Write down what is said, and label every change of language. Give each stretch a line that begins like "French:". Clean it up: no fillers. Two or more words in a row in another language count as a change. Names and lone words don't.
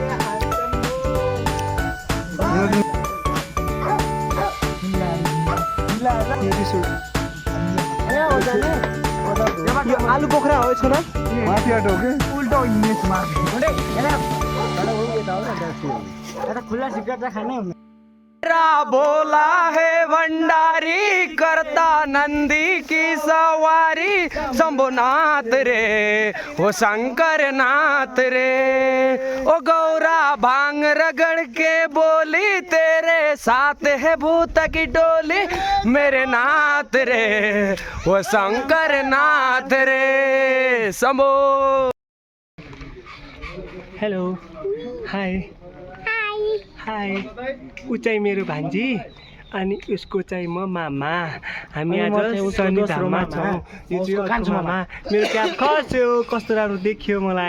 Nepali: यो आलु पोखरा हो छोरा माथिबाट हो कि उल्टो इङ्ग्लिसमा खुला सिगरेट त खानै हो
Hindi: मेरा बोला है भंडारी करता नंदी की सवारी शंभुनाथ रे ओ शंकर नाथ रे ओ गौरा भांग रगड़ के बोली तेरे साथ है भूत की डोली मेरे नाथ रे ओ शंकर नाथ रे शंभो।
English: hello hi hi
Nepali: ऊ चाहिँ मेरो भान्जी अनि उसको चाहिँ म मामा हामी आज शनिधाममा छौँ यो चाहिँ कान्छो मामा मेरो क्याब खस्यो कस्तो राम्रो देखियो मलाई